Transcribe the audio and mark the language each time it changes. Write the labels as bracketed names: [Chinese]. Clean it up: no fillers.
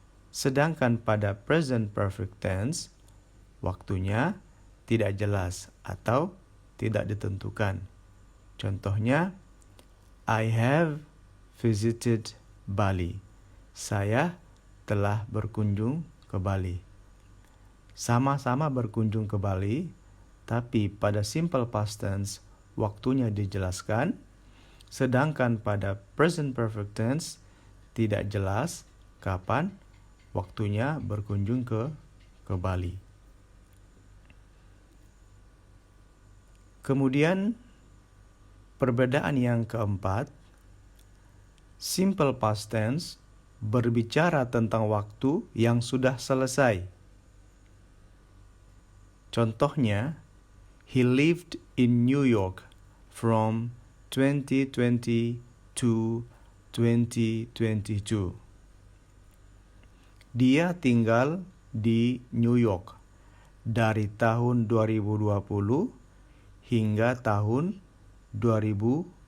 [Indonesian] Sedangkan pada present perfect tense, waktunya tidak jelas atau tidak ditentukan. Contohnya, [English] I have visited Bali. [Indonesian] Saya telah berkunjung ke Bali. Sama-sama berkunjung ke Bali, tapi pada simple past tense waktunya dijelaskan, sedangkan pada present perfect tense tidak jelas kapan waktunya berkunjung ke Bali. Kemudian perbedaan yang keempat, simple past tense berbicara tentang waktu yang sudah selesai. Contohnya, [English] he lived in New York from 2020 to 2022. [Indonesian] Dia tinggal di New York dari tahun 2020 hingga tahun 2022.